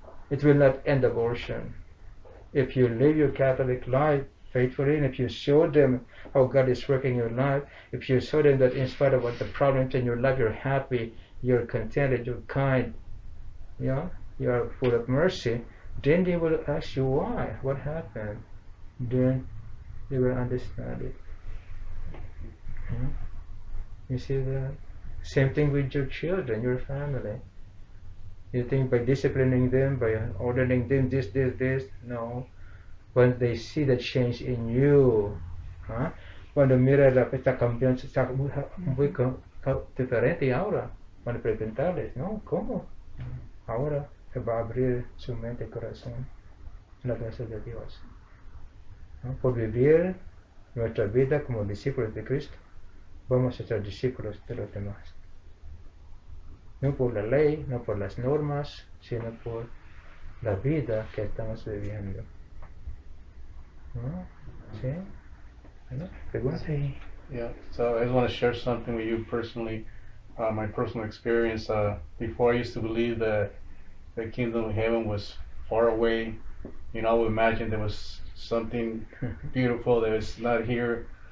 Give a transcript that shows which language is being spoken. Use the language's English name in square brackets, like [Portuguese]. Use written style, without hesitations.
[English] It will not end abortion. If you live your Catholic life faithfully, and if you show them how God is working in your life, if you show them that in spite of what the problems in your life, you're happy, you're contented, you're kind, you're full of mercy, then they will ask you why, what happened. Then they will understand it. You see that? Same thing with your children, your family. You think by disciplining them, by ordering them this, no. When they see the change in you, [Spanish] cuando mira esta cambiando, está muy diferente ahora, van a preguntarles, ¿no? ¿Cómo? Ahora se va a abrir su mente y corazón en la gracia de Dios, ¿no? Por vivir nuestra vida como discípulos de Cristo, vamos a ser discípulos de los demás. No por la ley, no por las normas, sino por la vida que estamos viviendo. ¿No? ¿Sí? ¿No? ¿Pregunta? Sí. [English] Yeah, so I just want to share something with you personally, my personal experience. Before I used to believe that the kingdom of heaven was far away. I would imagine there was something beautiful that was not here.